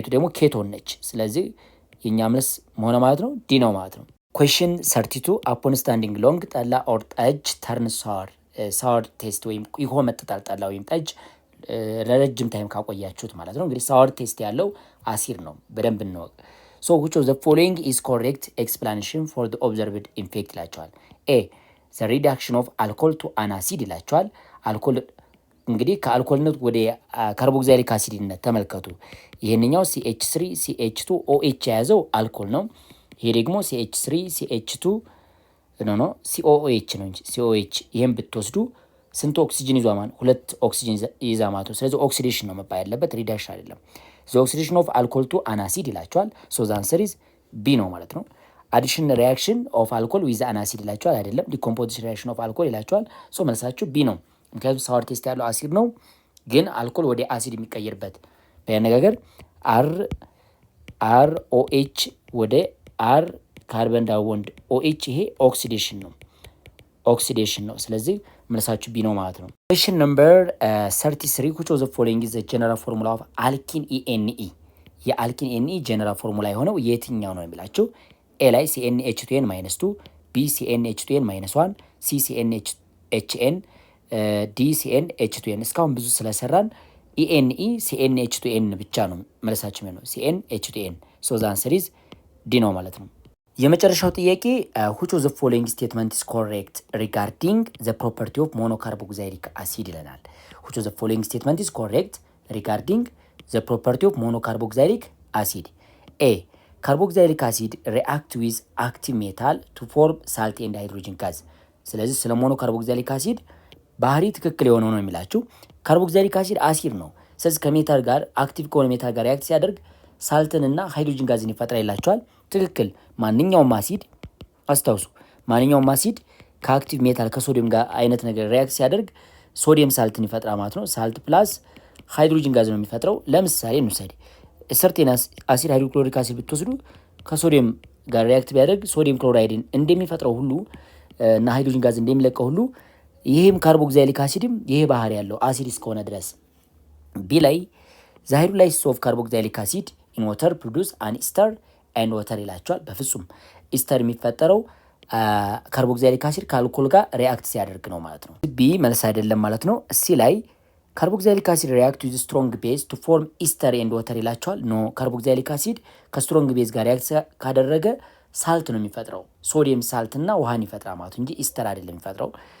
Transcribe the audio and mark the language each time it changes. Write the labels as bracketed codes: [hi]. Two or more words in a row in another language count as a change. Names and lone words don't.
[am] ደግሞ ኬቶን ነች። ስለዚህ የኛ መልስ መሆነ ማለት ነው ዲ ነው ማለት ነው። [en] question 32 upon standing long ጠላ or ጠጅ turn sour [am] ቴስት ወይም ይቆመጥጣል ጠላ ወይም ጠጅ ለረጅም ታይም ካቆያችሁት ማለት ነው። እንግዲህ [en] sour taste [am] ያለው አሲድ ነው፣ በደንብ እንወቅ። ሶ [en] which of the following is correct explanation for the observed effect [am] ይላቸዋል። ኤ [en] the reduction of alcohol to an acid [am] ይላቸዋል። አልኮል እንግዲህ ከአልኮልነት ወደ ካርቦክሲሊክ አሲድነት ተመልከቱ። ይሄንኛው CH3 CH2 OH የያዘው አልኮል ነው። ይሄ ደግሞ CH3 CH2 COOH ነው እንጂ COH ይሄን ብትወስዱ ስንት ኦክሲጅን ይዟ ማለት? 2 ኦክሲጅን ይዛ ማለት ነው። ስለዚህ ኦክሲዴሽን ነው መባል ያለበት፣ ሪዳክሽን አይደለም። [en] the oxidation of alcohol to an acid [am] ይላቸዋል። [en] so the answer is B [am] ነው ማለት ነው። [en] addition reaction of alcohol with an acid [am] ይላቸዋል፣ አይደለም። [en] decomposition reaction of alcohol [am] ይላቸዋል። so መልሳችሁ B ነው። ምክንያቱም [en] sour taste [am] ያለው አሲድ ነው፣ ግን አልኮል ወደ አሲድ የሚቀየርበት በያነጋገር ROH ወደ R [en] carbon dioxide [am] OH ይሄ ኦክሲዴሽን ነው። ስለዚህ መልሳችሁ ቢ ነው ማለት ነው። [en] question number 33 which of the following is the general formula of alkene ENE? [am] የአልኪን ኤንኢ [en] general formula [am] የሆነው የትኛው ነው የሚላችሁ? ኤ ላይ CnH2n -2፣ B CnH2n -1፣ C CnHn፣ D CnH2n። እስካሁን ብዙ ስለሰራን ENE CnH2n ብቻ ነው መልሳችን ነው፣ CnH2n። [en] so the answer is D [am] ነው ማለት ነው። የመጨረሻው ጥያቄ [en] which of the following statement is correct regarding the property of monocarboxylic acid [am] ይለናል። [en] which of the following statement is correct regarding the property of monocarboxylic acid? A carboxylic acid react with active metal to form salt and hydrogen gas። [am] ስለዚህ ስለ [en] monocarboxylic acid [am] ባህሪ ትክክል የሆነው ነው የሚላችሁ። [en] carboxylic acid [am] አሲድ ነው። ስለዚህ ከሜታል ጋር አክቲቭ ከሆነ ሜታል ጋር ሪአክት ሲያደርግ ሳልትንና [en] hydrogen gas [am] ይፈጥራል ይላቸዋል። ትክክል። ማንኛውም አሲድ አስታውሱ፣ ማንኛውም አሲድ ከአክቲቭ ሜታል ከሶዲየም ጋር አይነት ነገር ሪአክት ሲያደርግ [en] sodium salt [am] ይፈጥራል ማለት ነው። [en] salt plus hydrogen gas [am] ነው የሚፈጥረው። ለምሳሌ እንውሰድ፣ [en] certain acid hydrochloric acid [am] ብትወስዱ ከሶዲየም ጋር ሪአክት ቢያደርግ [en] sodium chloride [am] እንደሚፈጥረው ሁሉ እና ሃይድሮጅን ጋዝ እንደሚለቀው ሁሉ ይሄም [en] carboxylic acid [am] ይሄ ባህሪ ያለው አሲድ እስከሆነ ድረስ ቢ ላይ [en] the hydrolysis of carboxylic acid in water produce an ester and water [am] ይላቸዋል። በፍጹም ኢስተር የሚፈጠረው [en] carboxylic acid [am] ከአልኮል ጋር ሪአክት ሲያደርግ ነው ማለት ነው። ቢ መልስ አይደለም ማለት ነው። ሲ ላይ [en] carboxylic acid react with strong base to form ester and water [am] ይላቸዋል። [en] no carboxylic acid strong base [am] ጋር ሪአክት ካደረገ ሳልት ነው የሚፈጥረው። [en] sodium salt [am] እና ውሃን ይፈጥራል ማለት እንጂ ኢስተር አይደለም የሚፈጥረው።